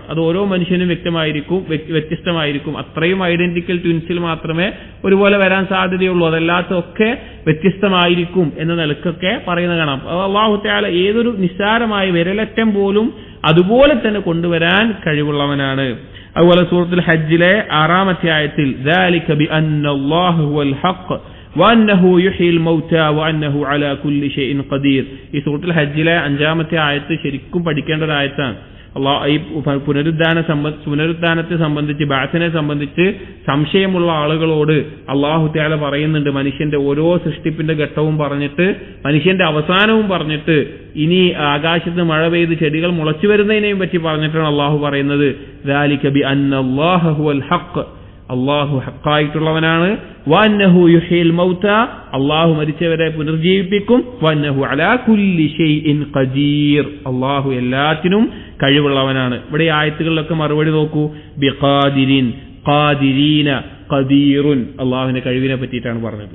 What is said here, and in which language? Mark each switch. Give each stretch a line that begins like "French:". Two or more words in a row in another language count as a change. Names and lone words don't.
Malayalam: അത് ഓരോ മനുഷ്യനും വ്യത്യസ്തമായിരിക്കും. അത്രയും
English: identical twins
Malayalam: മാത്രമേ ഒരുപോലെ വരാൻ സാധ്യതയുള്ളൂ, അതല്ലാത്തൊക്കെ വ്യത്യസ്തമായിരിക്കും എന്ന നിലക്കൊക്കെ പറയുന്നത് കാണാം. അല്ലാഹു തആല ഏതൊരു നിസ്സാരമായ വിരലറ്റം പോലും അതുപോലെ തന്നെ കൊണ്ടുവരാൻ കഴിവുള്ളവനാണ്. അതുപോലെ സൂറത്തുൽ ഹജ്ജിലെ 6-ാമത്തെ ആയത്തിൽ
Arabic: ذَلِكَ بِأَنَّ اللَّهَ هُوَ الْحَقُّ وَأَنَّهُ يُحْيِي الْمَوْتَى وَأَنَّهُ عَلَى كُلِّ شَيْءٍ قَدِيرٌ.
Malayalam: ഈ സൂറത്തുൽ ഹജ്ജിലെ 5-ാമത്തെ ആയത്ത് ശരിക്കും പഠിക്കേണ്ട ഒരു ആയത്താണ്. ഈ പുനരുദ്ധാനത്തെ സംബന്ധിച്ച്, ബഅസിനെ സംബന്ധിച്ച് സംശയമുള്ള ആളുകളോട് അല്ലാഹു തആല പറയുന്നുണ്ട്, മനുഷ്യന്റെ ഓരോ സൃഷ്ടിപ്പിന്റെ ഘട്ടവും പറഞ്ഞിട്ട് മനുഷ്യന്റെ അവസാനവും പറഞ്ഞിട്ട് ഇനി ആകാശത്ത് മഴ പെയ്ത് ചെടികൾ മുളച്ചു വരുന്നതിനെയും പറ്റി പറഞ്ഞിട്ടാണ് അല്ലാഹു പറയുന്നത്
Arabic: ذَلِكَ بِأَنَّ اللَّهَ هُوَ الْحَقُّ,
Malayalam: അള്ളാഹു ഹക്കായിട്ടുള്ളവനാണ്.
Arabic: وأنه يحيي الموتى,
Malayalam: അള്ളാഹു മരിച്ചവരെ പുനർജീവിപ്പിക്കും.
Arabic: وأنه على كل شيء قدير,
Malayalam: അള്ളാഹു എല്ലാത്തിനും കഴിവുള്ളവനാണ്. ഇവിടെ ആയത്തുകളിലൊക്കെ മറുപടി നോക്കൂ.
Arabic: بقادر، قادرين، قدير,
Malayalam: അള്ളാഹുവിന്റെ കഴിവിനെ പറ്റിയിട്ടാണ് പറഞ്ഞത്.